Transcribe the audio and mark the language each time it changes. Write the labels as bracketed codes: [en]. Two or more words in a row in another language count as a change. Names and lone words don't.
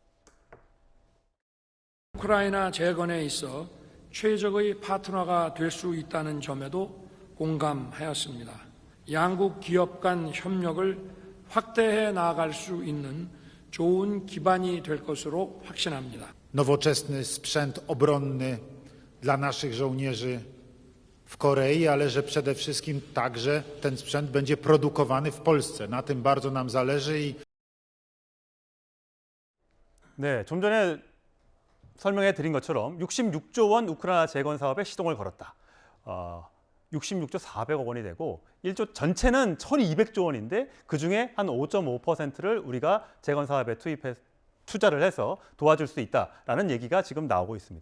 [ko] 우크라이나 재건에 있어 최적의 파트너가 될 수 있다는 점에도 공감하였습니다. 양국 기업 간 협력을 확대해 나아갈 수 있는 좋은 기반이 될 것으로 확신합니다. [pl] Nowoczesny sprzęt obronny dla naszych żołnierzy w Korei, ale że przede wszystkim także ten sprzęt będzie produkowany w Polsce. Na tym bardzo nam zależy. [ko] 네, 좀 전에 설명해 드린 것처럼 66조 원 우크라이나 재건 사업에 시동을 걸었다. 66조 400억 원이 되고 1조 전체는 1,200조 원인데 그중에 한 5.5%를 우리가 재건 사업에 투자를 해서 도와줄 수 있다라는 얘기가 지금 나오고 있습니다.